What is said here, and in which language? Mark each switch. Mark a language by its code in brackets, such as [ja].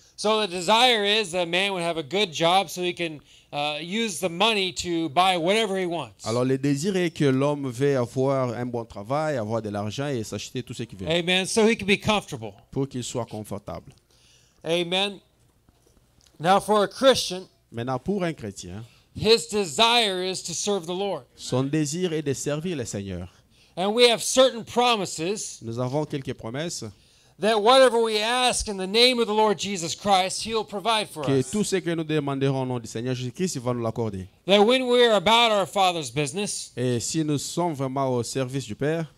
[en] So the desire is that man would have a good job so he can use the money to buy whatever he wants. [fr] Alors le désir est que l'homme veut avoir un bon travail, avoir de l'argent et s'acheter tout ce qu'il veut [en] Amen. So he can be comfortable. [fr] pour qu'il soit confortable. [en] Amen. Now for a Christian, [fr] Maintenant, pour un chrétien, [en] his desire is to serve the Lord. [fr] son désir est de servir le Seigneur. [en] And we have certain promises [fr] Nous avons quelques promesses [en] that whatever we ask in the name of the Lord Jesus Christ, he'll provide for [fr] que [en] us. [fr] tout ce que nous demanderons au nom du Seigneur Jésus-Christ, il va nous l'accorder. [en] That when we're about our Father's business, [fr] Et si nous sommes vraiment au service du Père